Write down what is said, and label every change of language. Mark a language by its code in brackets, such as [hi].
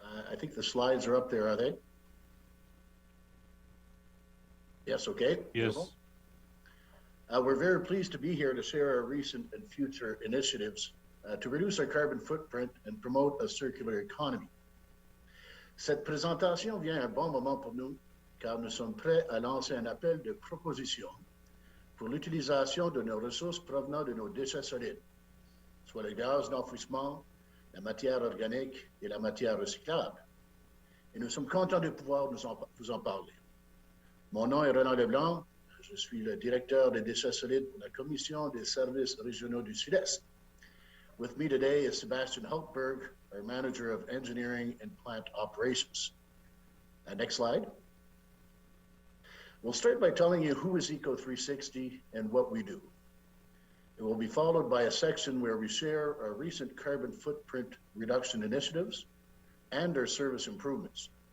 [en] I think the slides are up there, are they? Yes, okay. Yes. We're very pleased to be here to share our recent and future initiatives to reduce our carbon footprint and promote a circular economy. [fr] Cette présentation vient à un bon moment pour nous, car nous sommes prêts à lancer un appel de proposition pour l'utilisation de nos ressources provenant de nos déchets solides, soit le gaz d'enfouissement, la matière organique et la matière recyclable. Et nous sommes contents de pouvoir vous en parler. Mon nom est Roland LeBlanc. Je suis le directeur des déchets solides pour la Commission des services régionaux du Sud-Est. [en] With me today is Sebastian Hultberg, our Manager of Engineering and Plant Operations. Next slide. We'll start by telling you who is Eco360 and what we do. It will be followed by a section where we share our recent carbon footprint reduction initiatives and our service improvements.